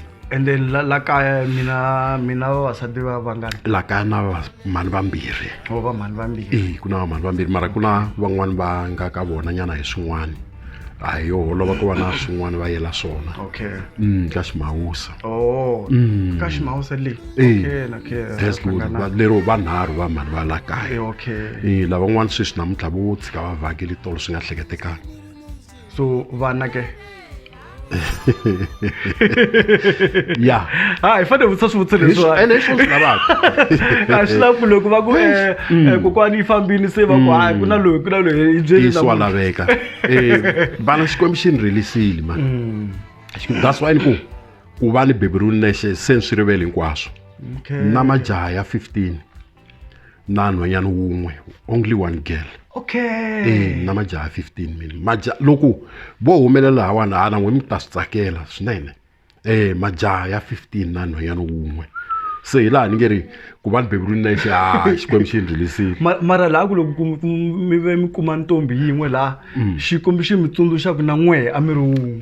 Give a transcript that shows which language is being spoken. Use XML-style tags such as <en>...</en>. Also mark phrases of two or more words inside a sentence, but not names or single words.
<en>and then</en> <ts>la kaya mina vavasati va vangani la kaya na mhani vambirhi va mhani vambirhi ku na vamhani vambirhi mara ku na van'wani va nga ka vona nyana hi swin'wana a hi yo holova ku va na swin'wana va yela swona okay ka ximawusa ka ximawusa leyi okay</ts> <en>that's good</en> <ts>lero vanharhu va mhani va la kaya okay lavan'wana sweswi namuntlha vo tshika va vhakile tolo swi nga hleketekanga so vana ke ya hi fanele vutisa swivutiso leswiwani ene swo swi lavaka a swi lavi ku loko va ku kokwani yi fambini se va ku hayi ku na loyi hi byeli swa laveka vana xikwembu xi ni rilisile</ts> <en>man that's why</en> <ts>ni ku va ni beburiwile nexe se ni swi rivele hinkwaswo na majaha ya 15 na nhwanyana wun'we</ts> <en>only one girl</en> <ts>okay na majaha 15 mini loko vo humelela hawani n'we mi ta swi tsakela swinene majaha ya 15 na nhwanyana wun'we se hi laha ni nge ri ku va ni beburiwile nexe xikwembu xi ni rilisile mara laha ku loko mi kuma ntombi yin'we laha xikwembu xi mi tsundzuxaku na n'wehe a mi ri wun'we</ts>